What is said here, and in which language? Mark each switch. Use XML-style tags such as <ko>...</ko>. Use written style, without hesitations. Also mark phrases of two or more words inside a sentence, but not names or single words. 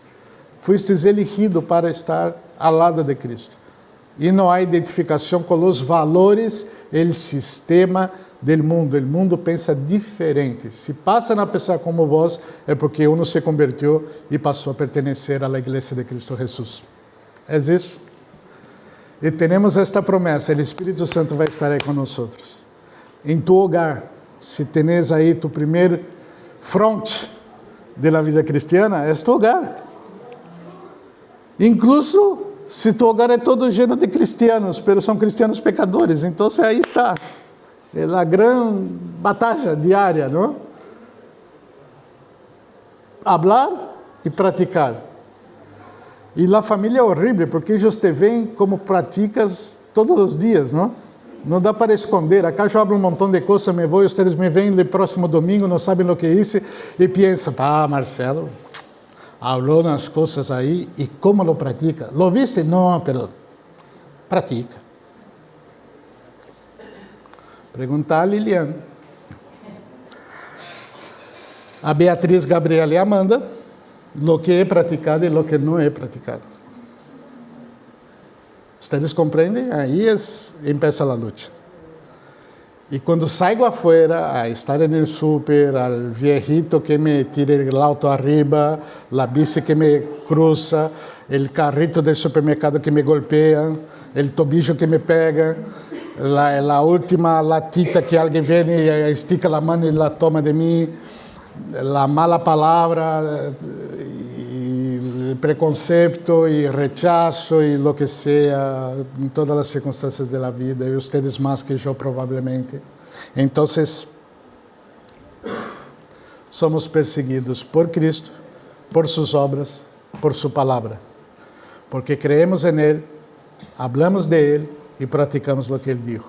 <es>Fuistes elegido para estar</es> <pt>ao lado de Cristo. E não há identificação com os valores, o sistema do mundo. O mundo pensa diferente. Se passa a pensar como vós, é porque uno se convertiu e passou a pertencer à Igreja de Cristo Jesus. É isso? E temos esta promessa: o Espírito Santo vai estar aí conosco. Em</pt> <es>tu hogar,</es> <pt>se tens aí tu primeiro fronte da vida cristiana, é</pt> <es>tu hogar. Incluso se tu hogar é todo lleno de cristianos,</es> <pt>mas são cristianos pecadores, então aí está, é a grande batalha diária, não? Hablar e praticar. E a família é horrível, porque eles te veem como praticas todos os dias, não? Não dá para esconder. Acá eu abro um montão de coisas, me vou, e vocês me veem no próximo domingo, não sabem o que hice, e pensam, Marcelo</pt> <es>habló unas cosas ahí, ¿y cómo lo practica? ¿Lo viste? No, pero practica. Pregunta a Lilian.</es> <pt>A Beatriz, Gabriela e Amanda, lo que é praticado e lo que não é praticado. Vocês compreendem? Aí empieza a luta. E quando saio</pt> <es>afuera a estar no súper, al viejito que me tira el auto arriba, la bici que me cruza, el carrito del supermercado que me golpea, el tobillo que me pega, la última latita que</es> <pt>alguém vem e estica a mão</pt> <es>e la toma de mim, la mala palavra, preconceito e rechazo e lo que sea</es> <pt>em todas as circunstâncias da vida, e vocês mais que eu provavelmente. Então, somos perseguidos por Cristo, por suas obras, por sua palavra, porque creemos em Ele, hablamos de Ele e praticamos o que Ele dijo.</pt>